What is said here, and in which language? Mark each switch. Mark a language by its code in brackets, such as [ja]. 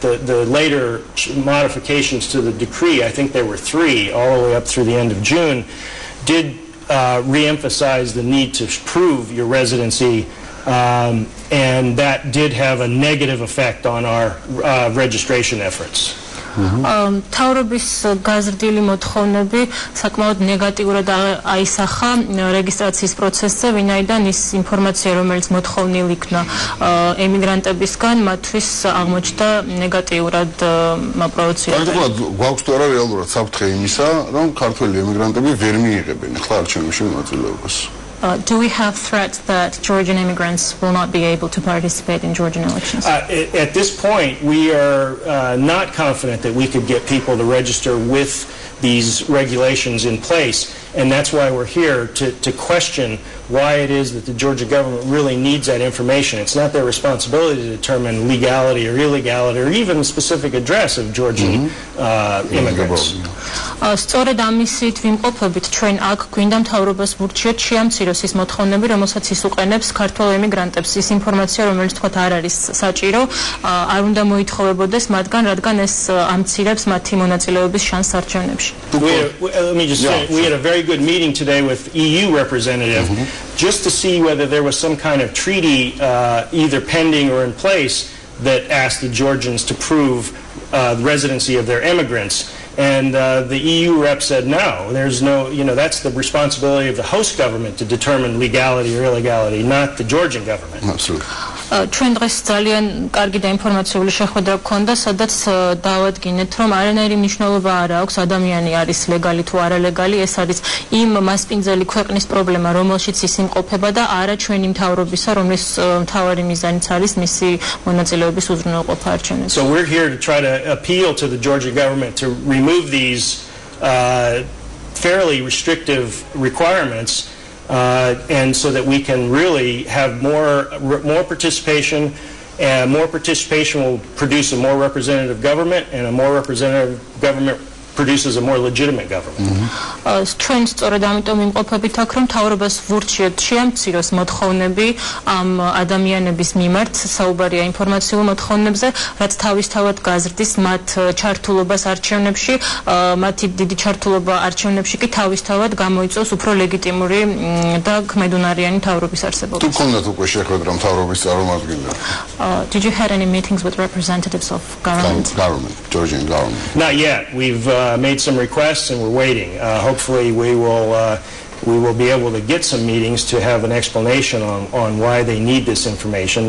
[en] The later modifications to the decree, I think there were 3 all the way up through the end of June, did re-emphasize the need to prove your residency, and that did have a negative effect on our registration efforts. [ka] მთავრობის გაზრდილი მოთხოვნები საკმაოდ ნეგატიურად აისახა რეგისტრაციის პროცესზე, ვინაიდან ის ინფორმაცია, რომელიც მოთხოვნილ იქნა ემიგრანტებისგან, მათთვის აღმოჩნდა ნეგატიურად მაპროვოცირებად. გარკვეულად გვაქვს თუ არა რეალურად საფრთხე იმისა, რომ ქართველი ემიგრანტები ვერ მიიღებენ ახლა არჩევნებში მონაწილეობას. [en] Do we have threats that Georgian immigrants will not be able to participate in Georgian elections? At this point, we are not confident that we could get people to register with these regulations in place, and that's why we're here to question why it is that the Georgia government really needs that information. It's not their responsibility to determine legality or illegality or even the specific address of Georgian immigrants. [ka] სწორედ ამისით ვიმყოფებით ჩვენ აქ გვინდა მთავრობას ვურჩიოთ შეამციროს ის მოთხოვნები, რომელსაც ის უყენებს ქართველ ემიგრანტებს, ის ინფორმაცია, რომელიც თქვათ არ არის საჭირო, არ უნდა მოითხოვებოდეს მათგან, რადგან ეს ამცირებს მათი მონაწილეობის შანსს არჩევნებში. [en] Let me just say, we had a very good meeting today with EU representative just to see whether there was some kind of treaty either pending or in place that asked the Georgians to prove the residency of their immigrants. And the EU rep said no, there's no, that's the responsibility of the host government to determine legality or illegality, not the Georgian government. Absolutely. [ka] ჩვენ დღეს ძალიან კარგი და ინფორმაციული შეხვედრა გქონდა, სადაც დავადგინეთ, რომ არანაირი მნიშვნელობა არ აქვს ადამიანი არის ლეგალი თუ არალეგალი, ეს არის იმ მასპინძელი ქვეყნის პრობლემა, რომელშიც ის იმყოფება და არა ჩვენი მთავრობისა, რომლის მთავარი მიზანიც არის მისი მონაწილეობის უზრუნველყოფა არჩევნებში. [en] So we're here to try to appeal to the Georgia government to remove these fairly restrictive requirements. And so that we can really have more participation, and more participation will produce a more representative government, and a more representative government produces a more legitimate government. [ka] ჩვენ სწორედ ამიტომ იმყოფებით აქ, რომ მთავრობას ვურჩიოთ შეამციროს მოთხოვნები ამ ადამიანების მიმართ, საუბარია ინფორმაციულ მოთხოვნებზე, რაც თავისთავად გაზრდის მათ ჩართულობას არჩევნებში, მათი დიდი ჩართულობა არჩევნებში კი თავისთავად გამოიწვევს უფრო ლეგიტიმური და ქმედუნარიანი მთავრობის არსებობას. თუ გქონდათ უკვე შეხვედრა მთავრობის წარმომადგენლებს? [en] Did you have any meetings with representatives of government? Georgian government. Not yet. We've made some requests and we're waiting. Hopefully we will be able to get some meetings to have an explanation on why they need this information.